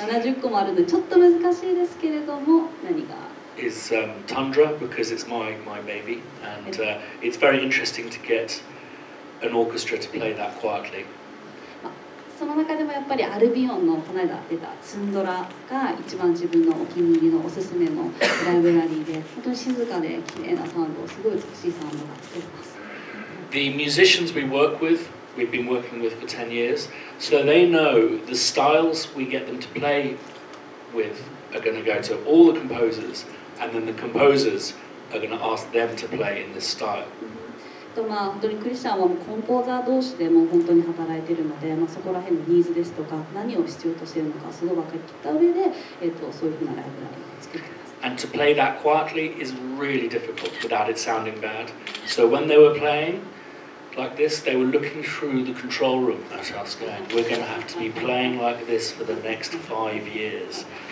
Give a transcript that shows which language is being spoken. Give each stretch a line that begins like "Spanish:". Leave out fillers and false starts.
Japanese: 70個もあるのでちょっと難しいですけれども、何が
English: is Tundra because it's my baby, and it's very interesting to get an orchestra to play that quietly.
Japanese: その中でもやっぱりアルビオンのこの間出たツンドラが一番自分のお気に入りのおすすめのライブラリーで、本当に静かで綺麗なサウンド、すごい美しいサウンドが作れます。
English: The musicians we work with, we've been working with for 10 years, so they know the styles we get them to play with are going to go to all the composers, and then the composers are going to ask them to play in this style.
Japanese: 本当にクリスチャンはコンポーザー同士でも本当に働いているので、そこら辺のニーズですとか何を必要としているのかすごい分かりきった上で、そういうふうなライブラリーを作っています。
English: And to play that quietly is really difficult without it sounding bad. So when they were playing like this, they were looking through the control room at us going, we're going to have to be playing like this for the next 5 years.